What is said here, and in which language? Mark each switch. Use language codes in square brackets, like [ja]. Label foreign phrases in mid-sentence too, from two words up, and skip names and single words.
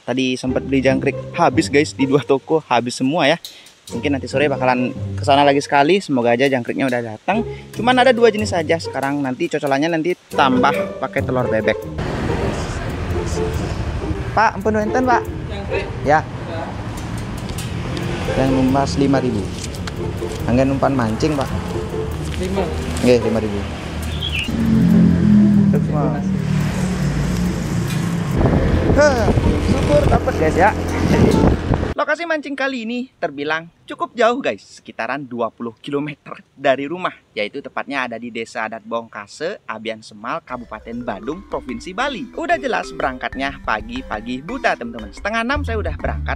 [id] Tadi sempat beli jangkrik habis guys di 2 toko, habis semua ya. Mungkin nanti sore bakalan kesana lagi sekali. Semoga aja jangkriknya udah datang. Cuman ada 2 jenis saja sekarang. Nanti cocolannya nanti tambah pakai telur bebek. [ban] Pak, ampun enten Pak. [id] Jangkrik? Ya. Yang lumas 5.000. [ban] Anggen umpan mancing Pak. [id] 5. [ban] Nggih, 5.000. [id] Syukur dapat guys ya. Lokasi mancing kali ini terbilang cukup jauh guys, sekitaran 20 km dari rumah, yaitu tepatnya ada di Desa Adat Bongkase, Abian Semal, Kabupaten Badung, Provinsi Bali. Udah jelas berangkatnya pagi-pagi buta teman-teman. 5:30 saya udah berangkat.